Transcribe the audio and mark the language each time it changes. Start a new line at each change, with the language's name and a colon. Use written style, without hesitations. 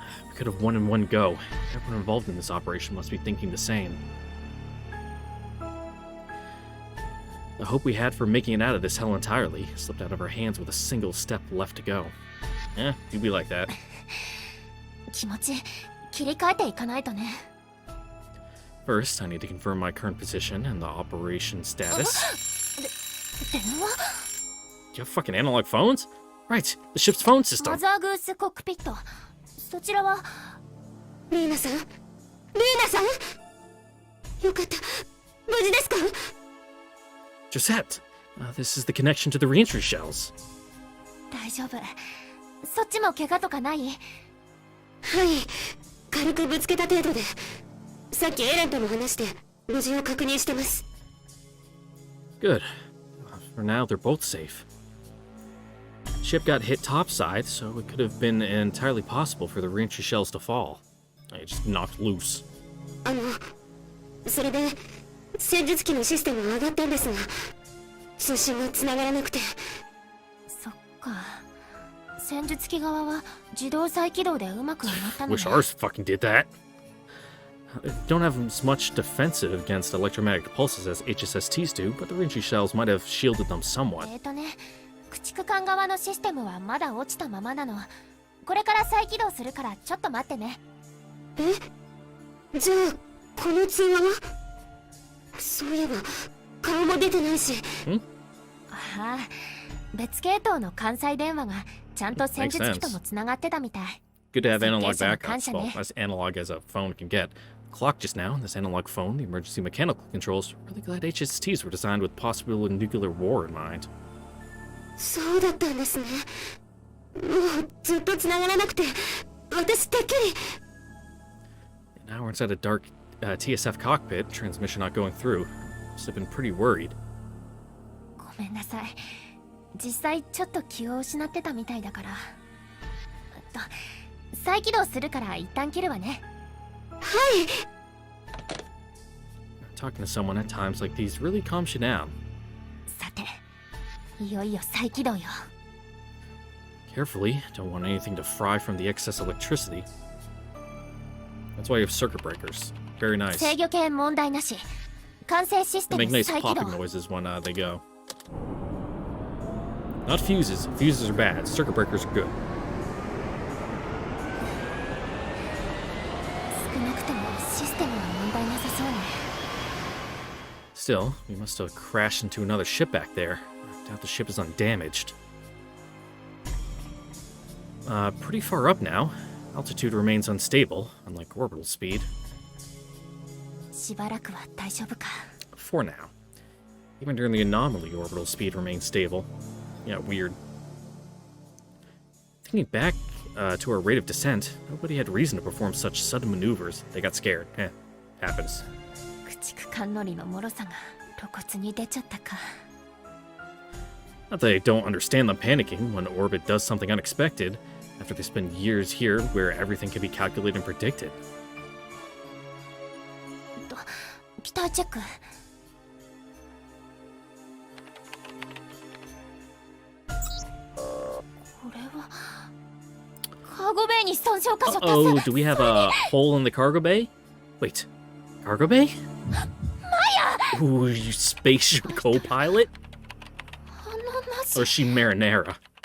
English: We could have won in one go. Everyone involved in this operation must be thinking the same. The hope we had for making it out of this hell entirely slipped out of our hands with a single step left to go. Eh, you'd be like that.
Japanese: 気持ち切り替えていかないとね。
English: First, I need to confirm my current position and the operation status.
Japanese: 電話
English: Do you have fucking analog phones? Right, the ship's phone system.
Japanese: マザーグースコックピット。そちらはリーナさん、リーナさん、よかった、無事ですか？
English: Josette, this is the connection to the reentry shells.
Japanese: 大丈夫。そっちも怪我とかない？はい、軽くぶつけた程度で。さっきエレンとも話して無事を確認してます。
English: Good. For now, they're both safe. Ship got hit topside, so it could have been entirely possible for the reentry shells to fall. It just knocked loose.
Japanese: それで戦術機のシステムは上がったんですが、通信が繋がらなくて。そっか。戦術機側は自動再起動でうまくはなったのね。
English: Wish ours fucking did that. Don't have as much defensive against electromagnetic pulses as HSSTs do, but the reentry shells might have shielded them somewhat.
Japanese: 駆逐艦側のシステムはまだ落ちたままなの。これから再起動するからちょっと待ってね。え？じゃあこの通話は？そういえば顔も出てないし。ああ、別系統の関西電話がちゃんと戦術機ともつながってたみたい。
English: Good to have analog backups. Well, as analog as a phone can get. Clock just now, this analog phone, the emergency mechanical controls. Really glad HSTs were designed with possible nuclear war in mind.
Japanese: そうだったんですね。もうずっと繋がらなくて、私てっきり。
English: Now we're inside a dark TSF cockpit, transmission not going through. Must have been pretty worried.
Japanese: ごめんなさい。実際ちょっと気を失ってたみたいだから。再起動するから一旦切るわね。はい。
English: Talking to someone at times like these really calms you down.
Japanese: さて、いよいよ再起動よ。
English: Carefully, don't want anything to fry from the excess electricity. That's why you have circuit breakers. Very nice.
Japanese: 制御系問題なし。完成システ
English: They
Japanese: ム
English: make nice
Japanese: 再起動。
English: popping noises when they go. Not fuses. Fuses are bad. Circuit breakers are good.
Japanese: 少なくともシステムは問題なさそうね。
English: Still, we must have crashed into another ship back there. I doubt the ship is undamaged. Pretty far up now. Altitude remains unstable, unlike orbital speed.
Japanese: しばらくは大丈夫か。
English: For now. Even during the anomaly, orbital speed remains stable. Yeah, weird. Thinking back to our rate of descent, nobody had reason to perform such sudden maneuvers. They got scared. Happens.
Japanese: 駆逐艦乗りの脆さが露骨に出ちゃったか。
English: Not that I don't understand them panicking when orbit does something unexpected, after they spend years here where everything can be calculated and predicted.
Japanese: 機体チェック。これはカーゴベイに損傷箇所
English: Oh, do we have a hole in the cargo bay? Wait, cargo bay? Maya! Ooh, you spaceship co-pilot? Or is she Marinara?